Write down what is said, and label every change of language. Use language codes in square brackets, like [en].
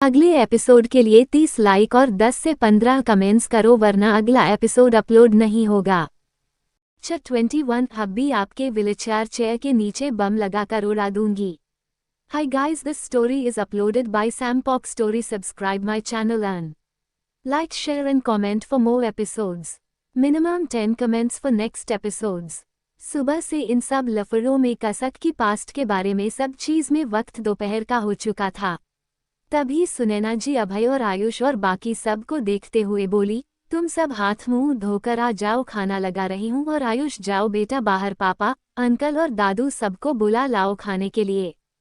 [hi] अगले एपिसोड के लिए 30 लाइक और 10 से 15 कमेंट्स करो वरना अगला एपिसोड अपलोड नहीं होगा। 21 हब्बी आपके व्हीलचेयर चेयर के नीचे बम लगाकर उड़ा दूंगी। [en] Hi guys, this story is uploaded by Sampok Story. Subscribe my channel and like, share and comment for more episodes. Minimum 10 comments for next episodes. [hi] सुबह से इन सब लफड़ों में कसक की पास्ट के बारे में सब चीज में वक्त दोपहर का हो चुका था। तभी सुनैना जी अभय और आयुष और बाकी सब को देखते हुए बोली, तुम सब हाथ मुंह धोकर आ जाओ, खाना लगा रही हूँ। और आयुष, जाओ बेटा बाहर, पापा, अंकल और दादू सबको बुला लाओ खाने के लिए।